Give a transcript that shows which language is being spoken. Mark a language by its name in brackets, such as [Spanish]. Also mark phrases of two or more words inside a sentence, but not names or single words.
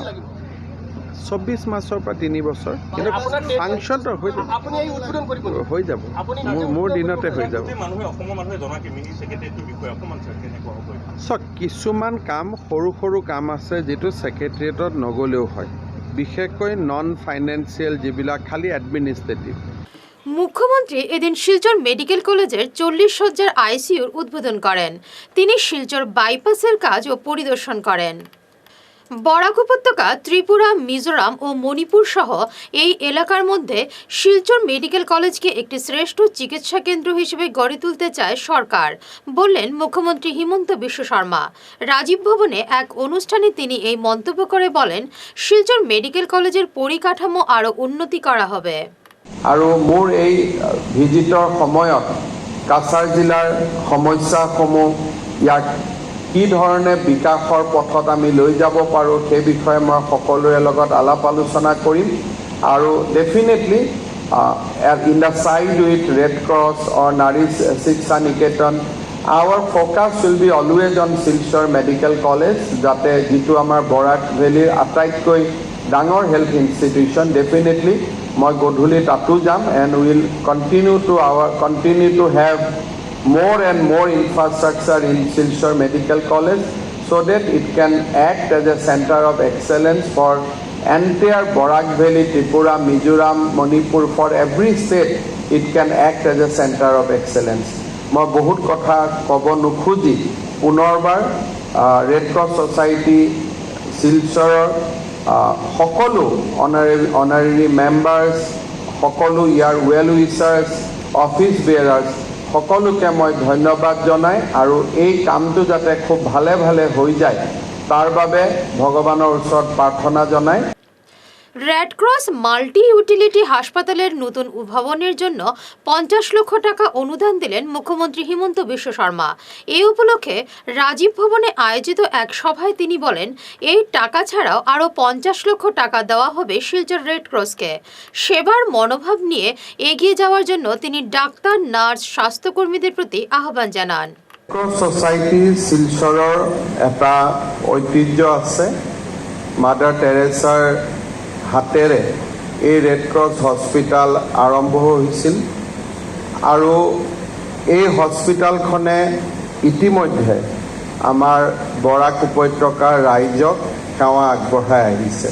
[Assamese] 24 মাহৰ পৰা 3 বছৰ, কিন্তু ফাংচনটো হৈ যাব, মোৰ দিনতে হৈ যাব। চাওক, কিছুমান কাম সৰু সৰু কাম আছে যিটো ছেক্ৰেটাৰিয়েটত নগ'লেও হয়, বিশেষকৈ [English] non financial [Assamese] যিবিলাক খালি এডমিনিষ্ট্ৰেটিভ। [Bangla] মুখ্যমন্ত্রী এদিন শিলচর মেডিকেল কলেজের 40 শয্যার আইসিইউর উদ্বোধন করেন। তিনি শিলচর বাইপাসের কাজও পরিদর্শন করেন। বরাক উপত্যকা, ত্রিপুরা, মিজোরাম ও মণিপুর সহ এই এলাকার মধ্যে শিলচর মেডিকেল কলেজকে একটি শ্রেষ্ঠ চিকিৎসা কেন্দ্র হিসেবে গড়ে তুলতে চায় সরকার, বললেন মুখ্যমন্ত্রী হিমন্ত বিশ্ব শর্মা। রাজীব ভবনে এক অনুষ্ঠানে তিনি এই মন্তব্য করে বলেন, শিলচর মেডিকেল কলেজের পরিকাঠামো আরও উন্নতি করা হবে। [Assamese] আৰু মোৰ এই ভিজিটৰ সময়ত কাছাৰ জিলাৰ সমস্যাসমূহ, ইয়াক কি ধৰণে বিকাশৰ পথত আমি লৈ যাব পাৰোঁ সেই বিষয়ে মই সকলোৰে লগত আলাপ আলোচনা কৰিম। [English] আৰু definitely in the side with Red Cross or Nari Shiksha Niketan, our focus will be always on Silchar Medical College, [Assamese] যাতে যিটো আমাৰ বৰাক ভেলীৰ আটাইতকৈ ডাঙৰ [English] health institution. [Assamese] ডেফিনেটলি মই গধূলি তাতো যাম, [English] and will continue to have more and more infrastructure in Silchar Medical College, so that it can act as a center of excellence for entire Barak Valley, Tripura, Mizoram, Manipur. For every state, it can act as a center of excellence. [Assamese] মই বহুত কথা ক'ব নোখোজি পুনৰবাৰ ৰেড ক্ৰছ ছ'চাইটি শিলচৰৰ সকলো [English] honorary members, [Assamese] সকলো ইয়াৰ [English] well wishers, office bearers [Assamese] সকলোকে মই ধন্যবাদ জনাই, আৰু এই কামটো যাতে খুব ভালে ভালে হৈ যায় তাৰ বাবে ভগৱানৰ ওচৰত প্ৰাৰ্থনা জনাই [Bangla] রেড ক্রস মাল্টি ইউটিলিটি হাসপাতালের নতুন ভবনের জন্য 50 লক্ষ টাকা অনুদান দিলেন মুখ্যমন্ত্রী হিমন্ত বিশ্ব শর্মা। এই উপলক্ষে রাজীব ভবনে আয়োজিত এক সভায় তিনি বলেন, এই টাকা ছাড়াও আরও 50 লক্ষ টাকা দেওয়া হবে শিলচর রেড ক্রসকে। সেবার মনোভাব নিয়ে এগিয়ে যাওয়ার জন্য তিনি ডাক্তার, নার্স, স্বাস্থ্যকর্মীদের প্ৰতি আহ্বান জানান। [Assamese] ক্ৰছ ছ'চাইটি শিলচৰৰ এটা ঐতিহ্য আছে। মাদাৰ টেৰেছাৰ হাতেৰে এই ৰেড ক্ৰছ হস্পিটেল আৰম্ভ হৈছিল আৰু এই হস্পিটেলখনে ইতিমধ্যে আমাৰ বৰাক উপত্যকাৰ ৰাইজক সেৱা আগবঢ়াই আহিছে।